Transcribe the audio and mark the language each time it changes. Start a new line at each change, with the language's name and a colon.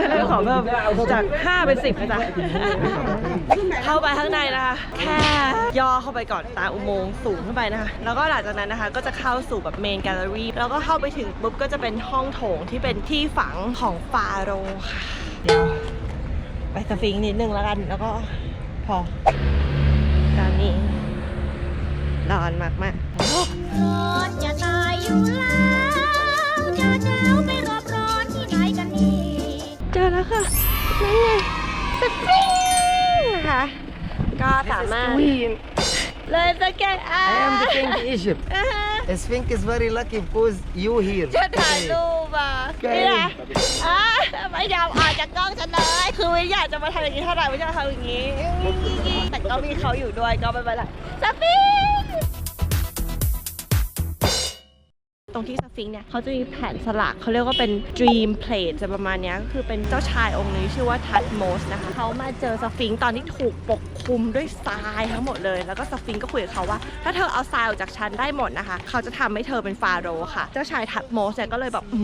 Thai: ขอเพิ่มจาก5เป็น10นะจ๊ะเข้าไปข้างในนะคะแค่ย่อเข้าไปก่อนตามอุโมงค์สูงขึ้นไปนะคะแล้วก็หลังจากนั้นนะคะก็จะเข้าสู่แบบเมนแกลเลอรี่แล้วก็เข้าไปถึงปุ๊บก็จะเป็นห้องโถงที่เป็นที่ฝังของฟาโรห์ค่ะเดี๋ยวไปสฟิงค์นิดนึงแล้วกันแล้วก็พอตอนนี้ร้อนมากๆ ร้อนจะตายอยู่แล้วจะเจ้าไปรอบร้อนที่ไหนกันนี่ เจอแล้วค่ะนั่นไงสปริงนะคะก็สามารถเลยสแกนI
English: am the king of Egypt. Sphinx is very lucky because you here.
Thai: จะถ่ายรูปอ่ะนี่แหละไม่ยอมออกจากกล้องฉันเลยคือไม่อยากจะมาทำอย่างนี้เท่าไหร่ไม่อยากทำอย่างนี้แต่ก็มีเขาอยู่ด้วยก็ไม่เป็นไรสปริง ตรงที่สฟิงค์เนี่ยเขาจะมีแผ่นสลักเขาเรียกว่าเป็น dream plate จะประมาณนี้ก็คือเป็นเจ้าชายองค์นี้ชื่อว่าทัตโมสนะคะเขามาเจอสฟิงค์ตอนที่ถูกปกคลุมด้วยทรายทั้งหมดเลยแล้วก็สฟิงค์ก็คุยกับเขาว่าถ้าเธอเอาทรายออกจากฉันได้หมดนะคะเขาจะทำให้เธอเป็นฟาโรห์ค่ะเจ้าชายทัตโมสเนี่ยก็เลยแบบ